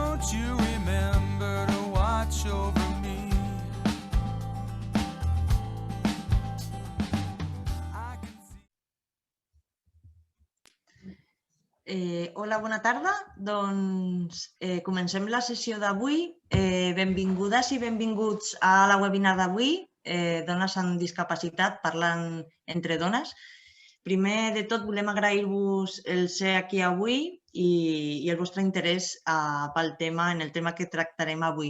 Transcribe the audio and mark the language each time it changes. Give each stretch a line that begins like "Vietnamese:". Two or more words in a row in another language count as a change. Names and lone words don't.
English: you remember to watch over me. I can see.
Catalan: Hola, bona tarda. Doncs comencem la sessió d'avui. Benvingudes i benvinguts a la webinar d'avui, Dones amb discapacitat parlant entre dones. Primer de tot, volem agrair-vos el ser aquí avui i el vostre interès pel tema, en el tema que tractarem avui.